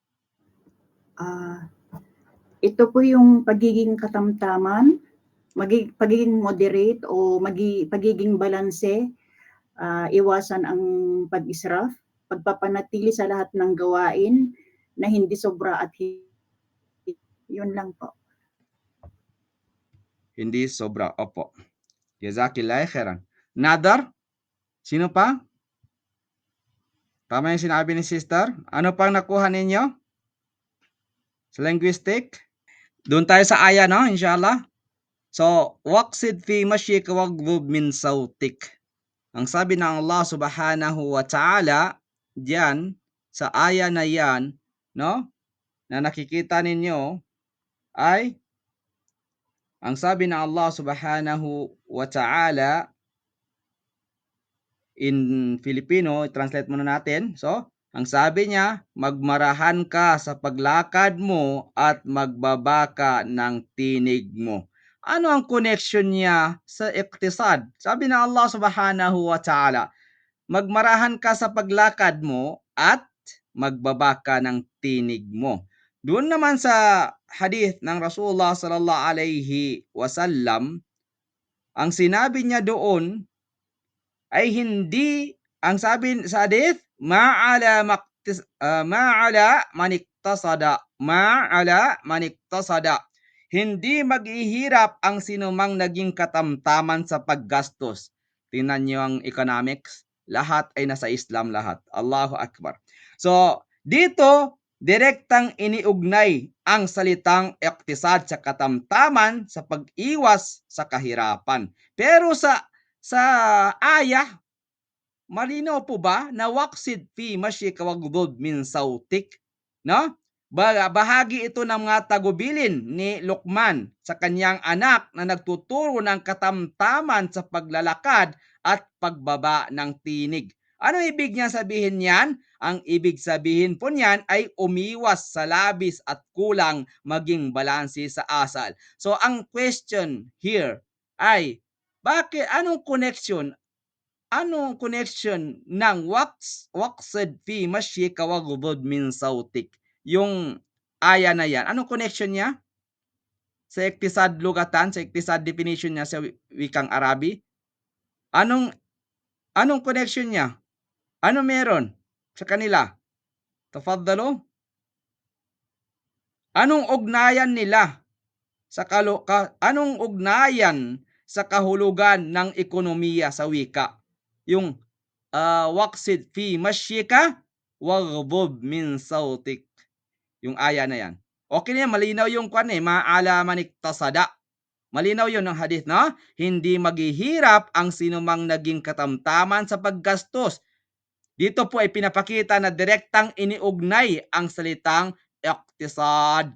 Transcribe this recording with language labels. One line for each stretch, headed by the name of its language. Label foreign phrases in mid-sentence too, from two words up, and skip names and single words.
Filipino: Ito po yung pagiging katamtaman, pagiging moderate o pagiging balanse, iwasan ang pag-israf, pagpapanatili sa lahat ng gawain na hindi sobra at yun lang po. Hindi sobra. Opo.
Arabic: جزاك الله خيرا.
Filipino: Nadar? Sino pa? Tama yung sinabi ni sister. Ano pang nakuha ninyo? Sa linguistic? Doon tayo sa aya, no? Inshallah. So,
Arabic: واقصد في مشيك واغضض من صوتك.
Filipino: Ang sabi ng Allah
Arabic: سبحانه وتعالى,
Filipino: diyan, sa aya na yan, no? Na nakikita ninyo, ay, ang sabi ng Allah
Arabic: سبحانه وتعالى,
English: in Filipino,
Filipino: translate muna natin. So, ang sabi niya, magmarahan ka sa paglakad mo at magbaba ka ng tinig mo. Ano ang connection niya sa iktisad? Sabi ng Allah
Arabic: سبحانه وتعالى,
Filipino: magmarahan ka sa paglakad mo at magbaba ka ng tinig mo. Doon naman sa hadith ng Rasulullah
Arabic: صلى الله عليه وسلم,
Filipino: ang sinabi niya doon ay hindi, ang sabi sa hadith,
Arabic: ما عال من اقتصد.
Filipino: Hindi maghihirap ang sinumang naging katamtaman sa paggastos. Tingnan niyo ang economics, lahat ay nasa Islam lahat.
Arabic: الله أكبر.
Filipino: So, dito, direktang iniugnay ang salitang iktisad sa katamtaman sa pag-iwas sa kahirapan. Pero sa aya, malinaw po ba na
Arabic: واقصد في مشيك واغضض من صوتك?
Filipino: No? Bahagi ito ng mga tagubilin ni Luqman sa kanyang anak na nagtuturo ng katamtaman sa paglalakad at pagbaba ng tinig. Ano ibig niya sabihin niyan? Ang ibig sabihin po niyan ay umiwas sa labis at kulang, maging balanse sa asal. So ang
English: question here
Filipino: ay, anong connection ng
Arabic: واقصد في مشيك واغضض من صوتك?
Filipino: Yung aya na yan, anong connection niya sa
Arabic: اقتصاد لغة,
Filipino: sa iktisad definition niya sa wikang Arabi? Anong connection niya? Ano meron sa kanila? Tafadhalu. Anong ugnayan nila anong ugnayan sa kahulugan ng ekonomiya sa wika?
Arabic: Yung واقصد في مشيك واغضض من صوتك.
Filipino: Yung aya na yan. Okay na yan, malinaw yung
Arabic: ما عال من اقتصد.
Filipino: Malinaw yun ng hadith, no? Hindi maghihirap ang sinumang naging katamtaman sa paggastos. Dito po ay pinapakita na direktang iniugnay ang salitang iktisad.